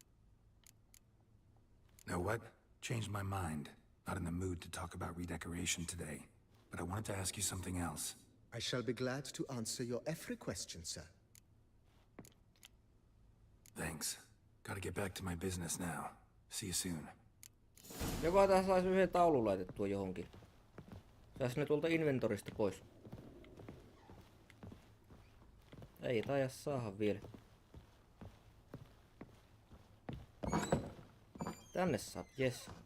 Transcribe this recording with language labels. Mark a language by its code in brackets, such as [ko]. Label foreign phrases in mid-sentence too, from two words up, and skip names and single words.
[en] Know what? Changed my mind. Not in the mood to talk about redecoration today. But I wanted to ask you something else. I shall be glad to answer your every question, sir. Thanks. Gotta get back to my business now. See you soon. [fi] Joka tässä saisi yhden taulun laitettua johonkin. Saisi ne tuolta inventorista pois. Ei taida saada vielä. Tänne saa, jes.